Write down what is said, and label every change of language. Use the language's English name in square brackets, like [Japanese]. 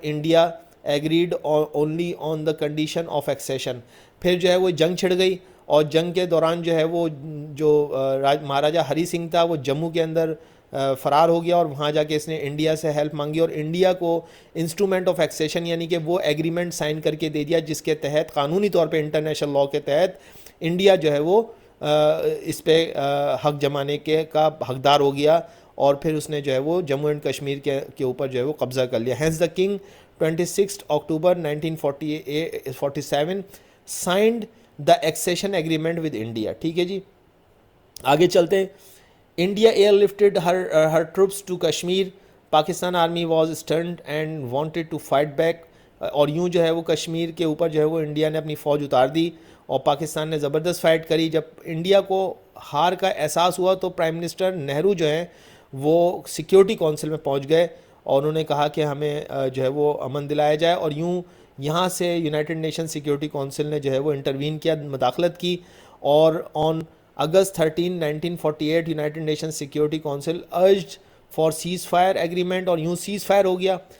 [English] India agreed only on the condition of accession. [Urdu] پھر جو ہے وہ جنگ چھڑ گئی, اور جنگ کے دوران جو ہے وہ جو مہاراجا ہری سنگھ تھا وہ جموں کے اندر فرار ہو گیا, اور وہاں جا کے اس نے انڈیا سے ہیلپ مانگی, اور انڈیا کو انسٹرومنٹ آف ایکسیشن یعنی کہ وہ ایگریمنٹ سائن کر کے دے دیا جس کے تحت قانونی طور پہ انٹرنیشنل لاء کے تحت انڈیا جو ہے وہ اس پہ حق جمانے کا حقدار ہو گیا, اور پھر اس نے جو ہے وہ جموں اینڈ کشمیر کے اوپر جو ہے وہ قبضہ کر لیا. [English] Hence the king 26 October 1947 signed the accession agreement with India. [Urdu] ٹھیک ہے جی, آگے چلتے ہیں. [English] India airlifted her troops to Kashmir. Pakistan army was stranded and wanted to fight back. [Urdu] اور یوں جو ہے وہ کشمیر کے اوپر جو ہے وہ انڈیا نے اپنی فوج اتار دی, اور پاکستان نے زبردست فائٹ کری. جب انڈیا کو ہار کا احساس ہوا تو پرائم منسٹر نہرو جو ہیں وہ سیکیورٹی کونسل میں پہنچ گئے, اور انہوں نے کہا کہ ہمیں جو ہے وہ امن دلایا جائے, اور یوں یہاں سے یونائٹڈ نیشن سیکیورٹی کونسل نے جو ہے وہ انٹروین کیا, مداخلت کی, اور [English] on August 13 1948 united nation security council urged for cease fire agreement, [Urdu] اور یوں سیز فائر ہو گیا.